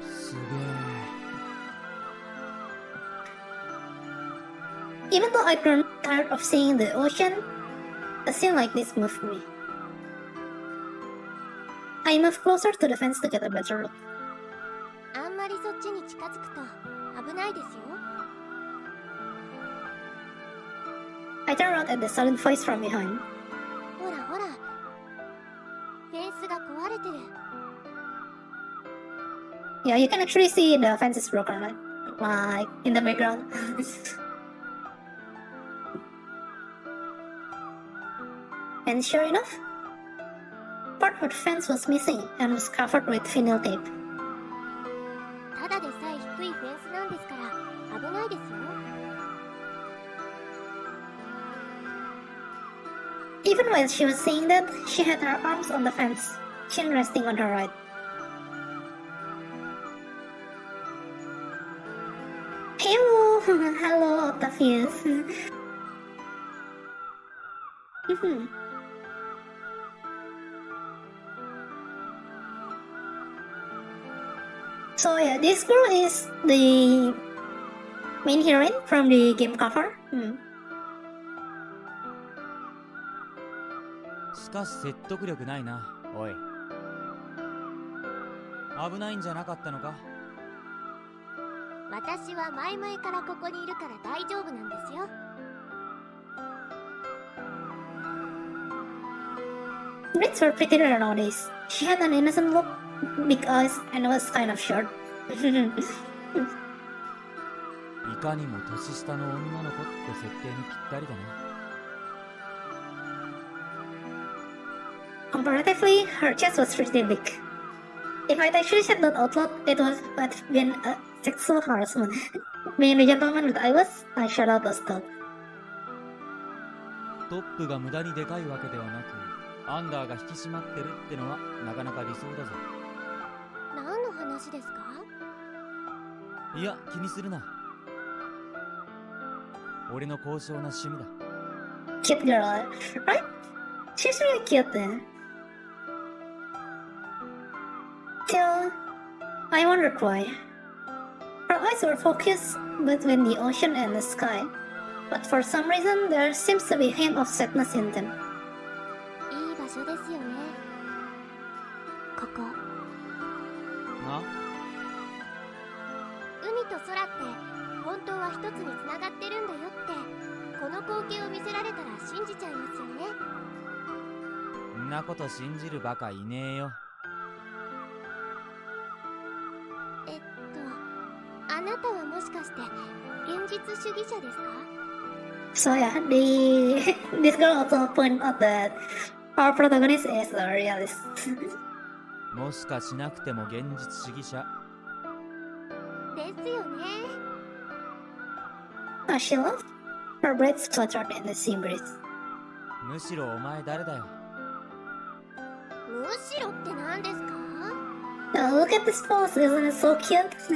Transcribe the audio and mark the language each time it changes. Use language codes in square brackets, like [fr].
[ja] すげえ。 [en] Even though I'd grown tired of seeing the ocean, a scene like this moved me. I moved closer to the fence to get a better look. [ja] あんまりそっちに近づくと危ないですよ。 [en] I turned around at the sudden voice from behind. [ja] ほらほら、フェンスが壊れてる。 [en] Yeah, you can actually see the fence is broken, right? Like in the background. And sure enough, neighborhood fence was missing and was covered with vinyl tape. [ja] ただでさえ低いフェンスなんですから危ないですよ。 [en] Even while she was saying that, she had her arms on the fence, chin resting on her right. Hello, hello, Octavius. So yeah, this girl is the main heroine from the game cover. [ja] しかし説得力ないな。おい、危ないんじゃなかったのか？私は前々からここにいるから大丈夫なんですよ。 [en] Brits were pretty rare nowadays. She had an innocent look, big eyes, and was kind of short. [ja] いかにも年下の女の子って設定にぴったりだな。 [en] Comparatively, her chest was pretty big. If I'd actually said that out loud, it would have been a sexual harassment. Being the gentleman that I was, I shut out the stuff. [ja] トップが無駄にでかいわけではなく、アンダーが引き締まってるってのはなかなか理想だぞ。何の話ですか？いや、気にするな。俺の高尚な趣味だ。 [en] Cute girl, right? She's really cute then. Till I wondered why. Her eyes were focused between the ocean and the sky, but for some reason there seems to be a hint of sadness in them. [ja] いい場所ですよね。ここ。な？海と空って本当は一つに繋がってるんだよってこの光景を見せられたら信じちゃいますよね。んなこと信じるバカいねえよ。あなたはもしかして現実主義者ですか？ [en] So yeah, this girl also pointed out that our protagonist is a realist. [ja] もしかしなくても現実主義者。ですよね。 [en] As she laughed, her braids fluttered in the sea breeze. [ja] むしろお前誰だよ。むしろって何ですか？ [en] Now look at this pose, isn't it so cute?